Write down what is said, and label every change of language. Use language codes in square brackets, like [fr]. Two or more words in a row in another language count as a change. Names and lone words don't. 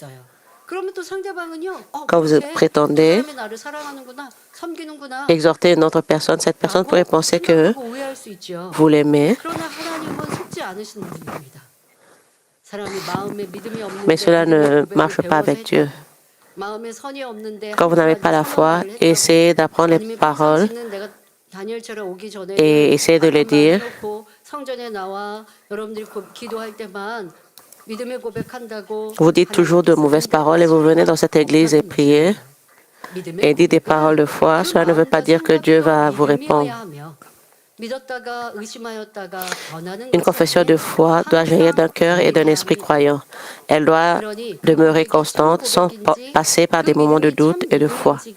[fr] Quand vous prétendez exhorter une autre personne, cette personne pourrait penser que vous l'aimez. Mais cela ne marche pas avec Dieu. [ko] 마음에 선이 없는데 [fr] Quand vous n'avez pas la foi, essayez d'apprendre les paroles [ko] 다니엘처럼 오기 전에 [fr] et essayez de les dire. [ko] 성전에 나와 여러분들이 기도할 때만 믿음의 고백한다고 [fr] Vous dites toujours de mauvaises paroles et vous venez dans cette église et priez et dites des paroles de foi. Cela ne veut pas dire que Dieu va vous répondre. Une confession de foi doit jaillir d'un cœur et d'un esprit croyant. Elle doit demeurer constante sans passer par des moments de doute et de foi.